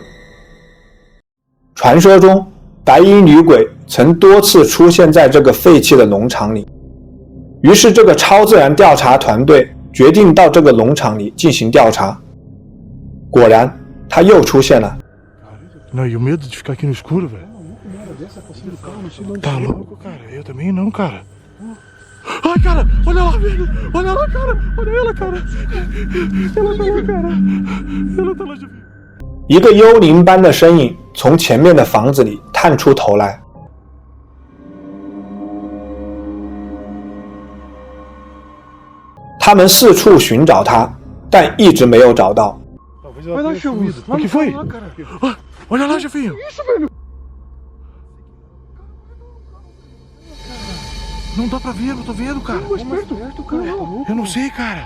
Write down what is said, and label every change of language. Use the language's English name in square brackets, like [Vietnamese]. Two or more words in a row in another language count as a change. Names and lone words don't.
[Chinese] 传说中，白衣女鬼曾多次出现在这个废弃的农场里，于是这个超自然调查团队决定到这个农场里进行调查。果然，她又出现了。 [Portuguese] Não, e o medo de ficar aqui no escuro, velho. Tá louco, cara? Eu também não, cara. Ai, cara, olha lá, velho. Olha lá, cara. Olha ela, cara. Ela tá lá, cara. Ela tá lá de... [Chinese] 一个幽灵般的身影从前面的房子里探出头来。他们四处寻找他，但一直没有找到。 [Portuguese] Vai lá, chefinho. O que foi? Olha lá, chefinho. Isso, velho. Não dá pra ver, eu não tô vendo, cara. Eu não sei, cara.